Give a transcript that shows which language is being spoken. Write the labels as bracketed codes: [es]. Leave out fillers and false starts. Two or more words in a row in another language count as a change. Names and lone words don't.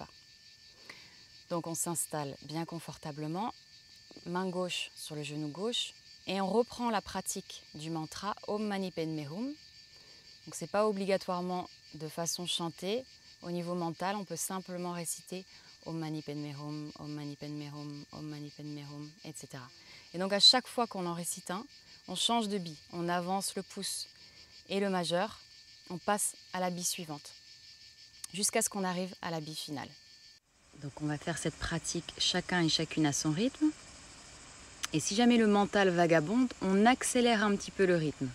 [fr] Donc on s'installe bien confortablement, main gauche sur le genou gauche, et on reprend la pratique du mantra Om Mani Padme Hum. Donc c'est pas obligatoirement de façon chantée. Au niveau mental, on peut simplement réciter [sa] ॐ मणि पद्मे हूँ, ॐ मणि पद्मे हूँ, ॐ मणि पद्मे हूँ, [fr] etc. Et donc à chaque fois qu'on en récite un, on change de bille, on avance le pouce et le majeur, on passe à la bille suivante, jusqu'à ce qu'on arrive à la bille finale. Donc on va faire cette pratique chacun et chacune à son rythme. Et si jamais le mental vagabonde, on accélère un petit peu le rythme.